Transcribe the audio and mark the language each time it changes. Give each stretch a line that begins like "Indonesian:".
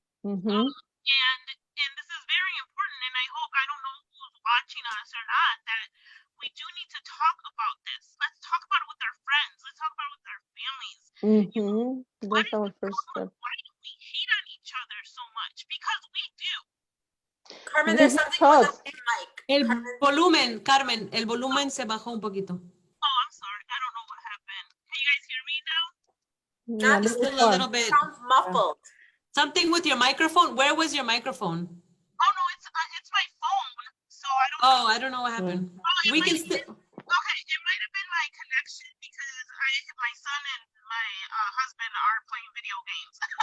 English: And this is very important, and I hope, I don't know who's watching us or not, that we do need to talk about this. Let's talk about it with our friends. Let's talk about it with our families. You know, that's our first step. Why do we hate on each other so much? Because we do. Carmen, there's something with the mic.
Spanish: Carmen, el volumen se bajó un poquito.
English: Oh, I'm sorry. I don't know what happened. Can you guys hear me now? Not still a little bit. Sounds muffled. Something with your microphone. Where was your microphone? Oh no, it's my phone. So I don't. Oh, I don't know what happened. We can still. Okay, it might have been my connection because my son and my husband are playing video games.